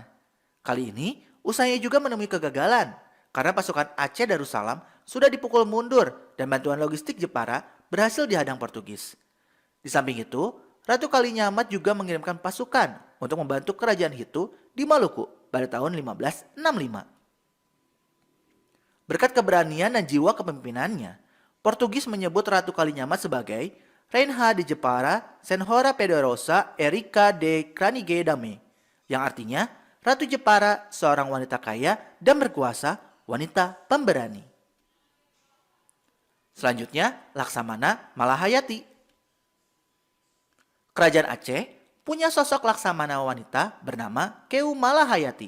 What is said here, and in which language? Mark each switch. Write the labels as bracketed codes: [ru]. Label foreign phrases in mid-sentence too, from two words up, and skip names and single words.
[id] Kali ini, usahanya juga menemui kegagalan karena pasukan Aceh Darussalam sudah dipukul mundur dan bantuan logistik Jepara berhasil dihadang Portugis. Di samping itu, Ratu Kalinyamat juga mengirimkan pasukan untuk membantu kerajaan Hitu di Maluku pada tahun 1565. Berkat keberanian dan jiwa kepemimpinannya, Portugis menyebut Ratu Kalinyamat sebagai [pt] Rainha de Jepara Senhora Poderosa [nl] Erika de Kranige Dame, [id] yang artinya Ratu Jepara, seorang wanita kaya dan berkuasa, wanita pemberani. Selanjutnya, Laksamana Malahayati. Kerajaan Aceh punya sosok laksamana wanita bernama Keu Malahayati.